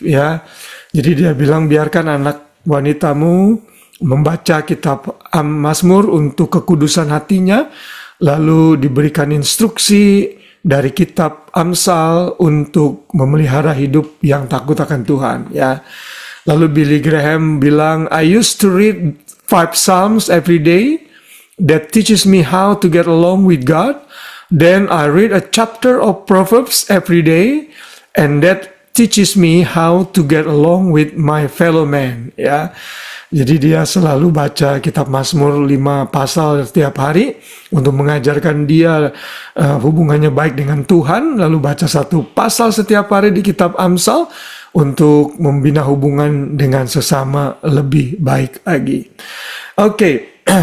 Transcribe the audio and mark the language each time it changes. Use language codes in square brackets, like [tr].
[id] Ya, jadi dia bilang biarkan anak wanitamu membaca kitab Mazmur untuk kekudusan hatinya, lalu diberikan instruksi dari kitab Amsal untuk memelihara hidup yang takut akan Tuhan ya. Lalu Billy Graham bilang, [en] "I used to read 5 Psalms every day that teaches me how to get along with God. Then I read a chapter of Proverbs every day, and that teaches me how to get along with my fellow man. [id] Ya, jadi dia selalu baca kitab Mazmur 5 pasal setiap hari untuk mengajarkan dia hubungannya baik dengan Tuhan. Lalu baca 1 pasal setiap hari di kitab Amsal untuk membina hubungan dengan sesama lebih baik lagi. Oke.